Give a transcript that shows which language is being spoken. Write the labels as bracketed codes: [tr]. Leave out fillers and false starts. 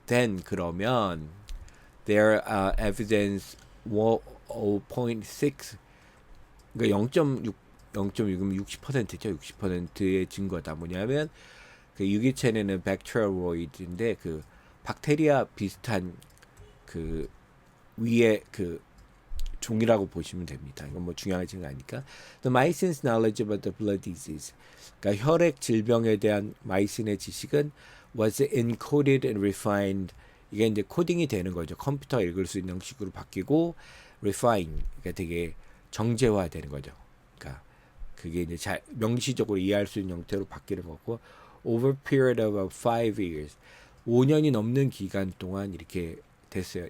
[en] then [ko] 그러면 [en] there evidence 0.6 [ko] 그러니까 0.6이면 60%죠. 60%의 증거다. 뭐냐면 그 유기체내는 bacterialoid인데 그 박테리아 비슷한 그 위에 그 종이라고 보시면 됩니다. 이건 뭐 중요하지 않으니까. [en] The Maison's knowledge about the blood disease. [ko] 그러니까 혈액 질병에 대한 마이슨의 지식은 [en] was encoded and refined. [ko] 이게 이제 코딩이 되는 거죠. 컴퓨터가 읽을 수 있는 식으로 바뀌고 refine. 그러니까 되게 정제화되는 거죠. 그러니까 그게 이제 명시적으로 이해할 수 있는 형태로 바뀌는 거고 [en] over period of 5 years [ko] 5년이 넘는 기간 동안 이렇게 됐어요.